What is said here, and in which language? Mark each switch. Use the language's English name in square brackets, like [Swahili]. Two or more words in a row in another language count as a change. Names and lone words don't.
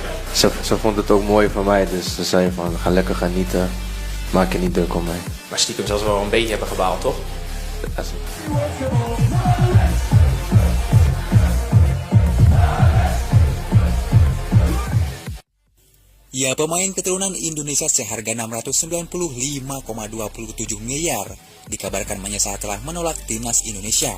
[Dutch] Ze vond het ook mooi van mij, dus ze zei van ga lekker genieten, maak je niet druk om mij. Maar stiekem zal ze wel een beetje hebben gebaald, toch? [Indonesian] Ya, pemain keturunan Indonesia seharga 695,27 miliar dikabarkan menyesal telah menolak timnas Indonesia.